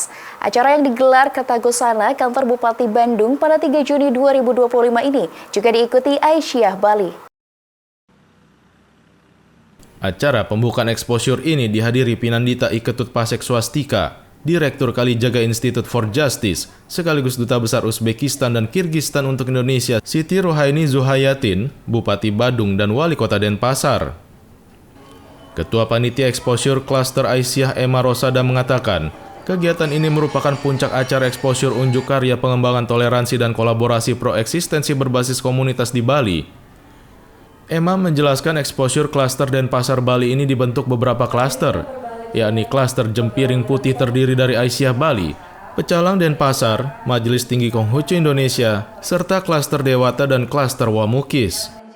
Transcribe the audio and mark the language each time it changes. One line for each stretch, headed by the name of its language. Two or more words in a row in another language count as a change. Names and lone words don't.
Indonesian: Acara yang digelar Kertagusana, kantor Bupati Bandung pada 3 Juni 2025 ini juga diikuti Aisyah Bali. Acara pembukaan exposure ini dihadiri Pinandita I Ketut Pasek Swastika, Direktur Kalijaga Institute for Justice, sekaligus Duta Besar Uzbekistan dan Kirgistan untuk Indonesia, Siti Rohaini Zuhayatin, Bupati Badung dan Wali Kota Denpasar. Ketua Panitia Exposure Cluster Aisyah Emma Rosada mengatakan, kegiatan ini merupakan puncak acara exposure unjuk karya pengembangan toleransi dan kolaborasi proeksistensi berbasis komunitas di Bali. Emma menjelaskan exposure klaster Denpasar Bali ini dibentuk beberapa klaster, yakni klaster Jempiring Putih terdiri dari Aisyah Bali, Pecalang Denpasar, Majelis Tinggi Konghucu Indonesia, serta klaster Dewata dan klaster Wamukis.